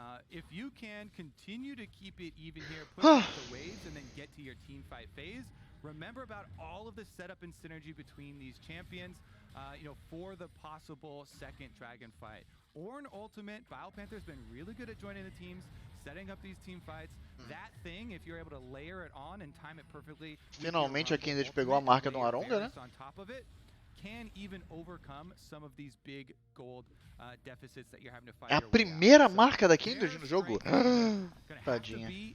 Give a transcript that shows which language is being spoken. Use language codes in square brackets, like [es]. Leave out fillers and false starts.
[en] If you can continue to keep it even here, push out the waves, and then get to your team fight phase, remember about all of the setup and synergy between these champions, for the possible second dragon fight. Ornn Ultimate, Biopanther's been really good at joining the teams, setting up these team fights. That thing, if you're able to layer it on and time it perfectly. [pt] Finalmente aqui a gente pegou a marca do Aronga, né? [en] Can even overcome some of these big gold deficits that you're having to fight. [pt] É a primeira marca da Kindred no jogo. Tadinha.